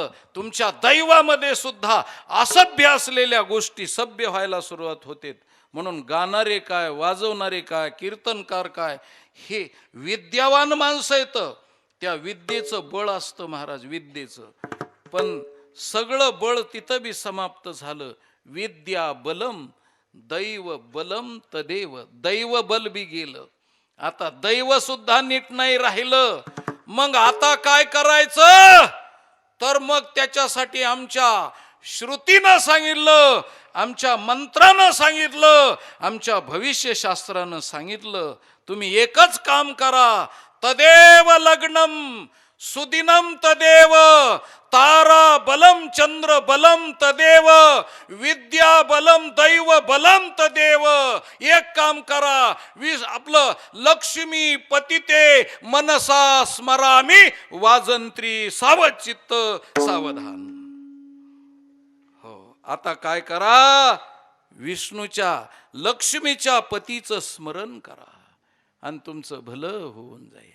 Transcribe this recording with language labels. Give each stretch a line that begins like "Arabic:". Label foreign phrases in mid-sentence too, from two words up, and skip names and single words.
Marathi: तुमच्या दैवामध्ये सुद्धा असभ्य असलेल्या गोष्टी सभ्य व्हायला सुरुवात होते. म्हणून गाणारे काय, वाजवणारे काय, कीर्तनकार काय, हे विद्यावान माणसं येतं, त्या विद्येचं बळ असतं महाराज, विद्येचं. पण सगळं बळ तिथं बी समाप्त झालं.
Sanskrit: विद्या बलम दैव बलम तदेव.
Marathi: दैव बल बी गेलं, आता दैव सुद्धा नीट नाही राहिलं. मग आता काय करायचं? तर मग त्याच्यासाठी आमच्या श्रुतीनं सांगितलं, आमच्या मंत्रानं सांगितलं, आमच्या भविष्यशास्त्रानं सांगितलं, तुम्ही एकच काम करा.
Sanskrit: तदेव लग्नम सुदिनम तदेव तारा बलम चंद्र बलम तदेव विद्या बलम दैव बलम तदेव.
Marathi: एक काम करा, आपलं
Sanskrit: लक्ष्मी पतिते मनसा स्मरामी
Marathi: वाजंत्री सावध चित्त सावधान. हो, आता काय करा? विष्णूच्या लक्ष्मीच्या पतीचं स्मरण करा आणि तुमचं भलं होऊन जाईल.